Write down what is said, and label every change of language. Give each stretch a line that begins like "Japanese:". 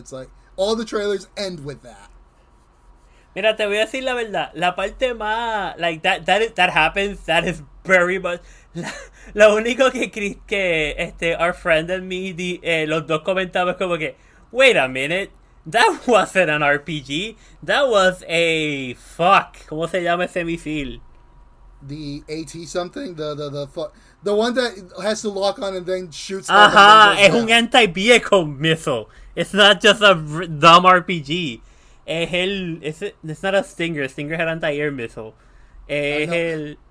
English: It's like all the trailers end with that.
Spanish: Mira, te voy a decir la verdad. La parte más
English: like that happens. That is very much.
Spanish: Lo único que
English: our friend and me
Spanish: los dos comentamos como que
English: wait a minute, that wasn't an RPG. That was a
Spanish: ¿Cómo se llama ese misil?
English: The AT something, the one that has to lock on and then shoots.
Spanish: Es un
English: anti-vehicle missile. It's not just a dumb RPG. It's not a Stinger. Stinger had anti-air missile. Havoc.